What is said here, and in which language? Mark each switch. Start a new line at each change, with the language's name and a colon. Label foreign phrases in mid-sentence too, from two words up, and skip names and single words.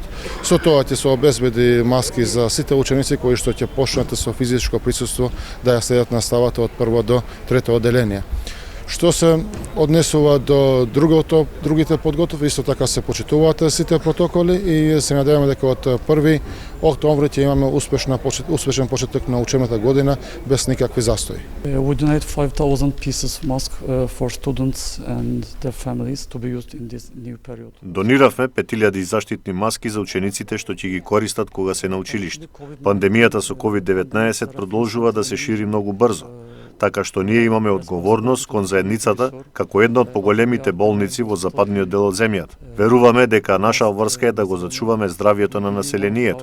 Macedonian: Со тоа ќе се обезбеди маски за сите ученици кои што ќе почнат со физичко присуство да ја следат наставата од прво до трето оделение. Што се однесува до другите подготовки, исто така се почитуваат сите протоколи и се надеваме дека од 1 октомври ќе имаме успешен почеток на учебната година без никакви застои.
English: We donate 5,000 pieces mask for students and their families to be used in this new period.
Macedonian: Дониравме 5000 заштитни маски за учениците што ќе ги користат кога се на училиште. Пандемијата со COVID-19 продолжува да се шири многу брзо, така што ние имаме одговорност кон заедницата како една од поголемите болници во западниот дел од земјата. Веруваме дека наша врска е да го зачуваме здравјето на населението.